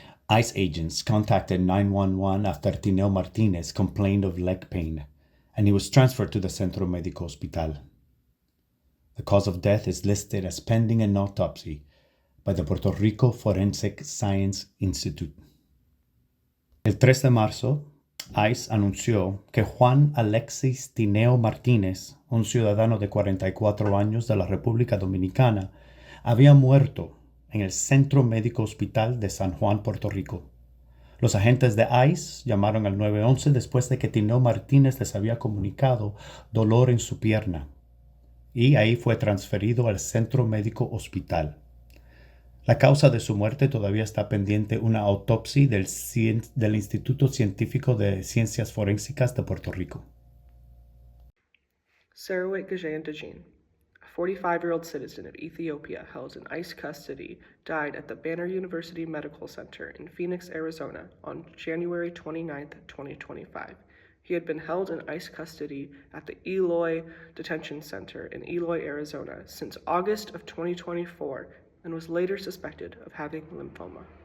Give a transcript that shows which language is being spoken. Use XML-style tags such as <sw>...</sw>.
<en>ICE agents contacted 911 after Tineo Martinez complained of leg pain, and he was transferred to the Centro Médico Hospital. The cause of death is listed as pending an autopsy by the Puerto Rico Forensic Science Institute.</en> <es>El 3 de marzo, ICE anunció que Juan Alexis Tineo Martínez, un ciudadano de 44 años de la República Dominicana, había muerto en el Centro Médico Hospital de San Juan, Puerto Rico. Los agentes de ICE llamaron al 911 después de que Tineo Martínez les había comunicado dolor en su pierna, y ahí fue transferido al Centro Médico Hospital. La causa de su muerte todavía está pendiente una autopsia del Instituto Científico de Ciencias Forensicas de Puerto Rico.</es> <en>Sarawit Gajayan, a 45-year-old citizen of Ethiopia held in ICE custody, died at the Banner University Medical Center in Phoenix, Arizona on January 29, 2025. He had been held in ICE custody at the Eloy Detention Center in Eloy, Arizona since August of 2024 and was later suspected of having lymphoma.</en>